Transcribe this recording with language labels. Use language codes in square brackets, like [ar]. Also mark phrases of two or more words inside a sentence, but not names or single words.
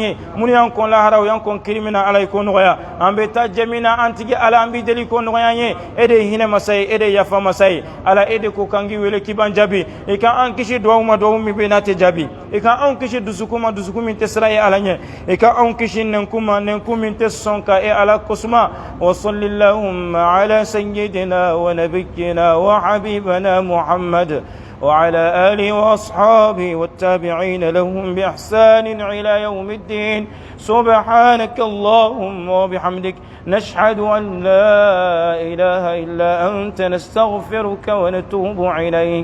[bm] ye minnu y'an kɔn lahara u y'an kɔn kiri min na ala i k'o nɔgɔya an bɛ taa jɛ min na an tigi ala an b'i deli i k'o nɔgɔya an ye e de ye hinɛ masa ye e de ye yafa masa ye ala e de ko kan k'i wele k'i ban jaabi i ka an kisi duwawu ma duwawu min bɛ yen n'a tɛ jaabi i ka anw kisi dusukun ma dusukun min tɛ sira ye ala ɲɛ i ka anw kisi nɛnkun ma nɛnkun min tɛ sɔn ka e ala kosuma [ar] وصل اللهم على سيدنا ونبينا وحبيبنا محمد وعلى آله وأصحابه والتابعين لهم بإحسان إلى يوم الدين. سبحانك اللهم وبحمدك نشهد أن لا إله إلا أنت نستغفرك ونتوب إليك.